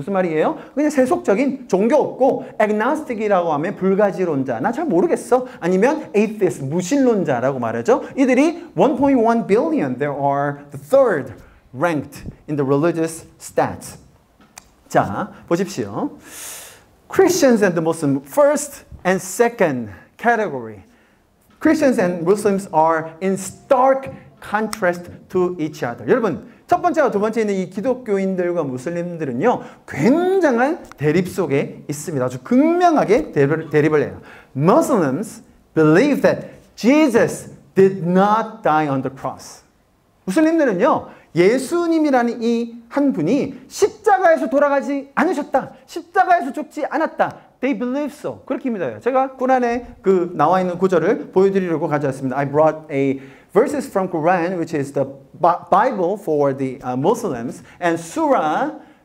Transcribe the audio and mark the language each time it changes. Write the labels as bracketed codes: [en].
[ko] 무슨 말이에요? 그냥 세속적인 종교 없고 agnostic이라고 하면 불가지론자. 나 잘 모르겠어. 아니면 atheist, 무신론자라고 말하죠. 이들이 [en] 1.1 billion. There are the third ranked in the religious stats. [ko] 자, 보십시오. [en] Christians and the Muslims, first and second category. Christians and Muslims are in stark contrast to each other. [ko] 여러분, 첫 번째와 두 번째 있는 이 기독교인들과 무슬림들은요, 굉장한 대립 속에 있습니다. 아주 극명하게 대립을 해요. [en] Muslims believe that Jesus did not die on the cross. [ko] 무슬림들은요, 예수님이라는 이 한 분이 십자가에서 돌아가지 않으셨다. 십자가에서 죽지 않았다. [en] They believe so. [ko] 그렇게 믿어요. 제가 꾸란에 나와 있는 구절을 보여드리려고 가져왔습니다. [en] I brought a verses from Quran, which is the Bible for the Muslims, and Surah.